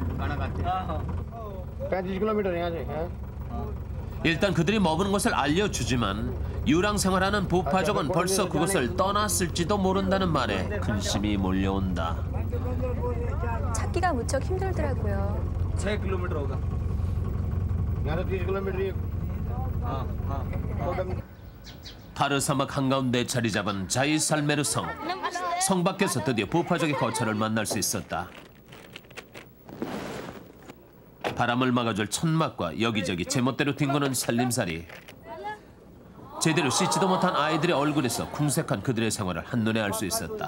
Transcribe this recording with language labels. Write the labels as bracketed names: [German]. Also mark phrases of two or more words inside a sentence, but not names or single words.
[Korean] 일단 그들이 머무는 곳을 알려주지만 유랑 생활하는 부파족은 벌써 그곳을 떠났을지도 모른다는 말에 근심이 몰려온다. 찾기가 무척 힘들더라고요. [Hindi] 6km होगा। यहाँ से 30 किलोमीटर। [Korean] 타르 사막 한가운데 자리 잡은 자이살메르 성. 성 밖에서 드디어 부파족의 거처를 만날 수 있었다. 바람을 막아줄 천막과 여기저기 제멋대로 뒹구는 살림살이. 제대로 씻지도 못한 아이들의 얼굴에서 궁색한 그들의 생활을 한눈에 알 수 있었다.